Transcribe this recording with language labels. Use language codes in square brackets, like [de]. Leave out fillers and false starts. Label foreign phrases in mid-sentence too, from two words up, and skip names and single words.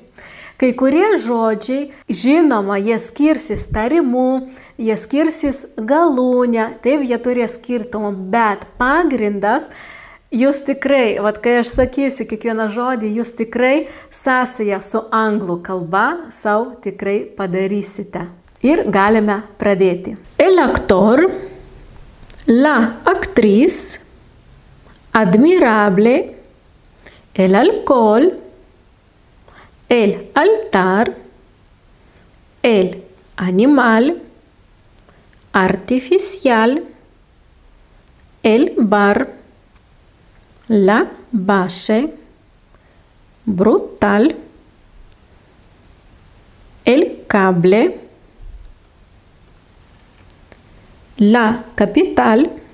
[lt] Kai kurie žodžiai, žinoma, jie skirsis tarimu, jie skirsis galūnę, taip, jie turės skirtumą, bet pagrindas, jūs tikrai, kai aš sakysiu kiekvieną žodį, jūs tikrai sąsają su anglų kalba savo tikrai padarysite. Ir galime pradėti. [es] El actor, la actriz, admirable, el alcohol, el altar, el animal, artificial, el bar, la base, brutal, el cable, la capital,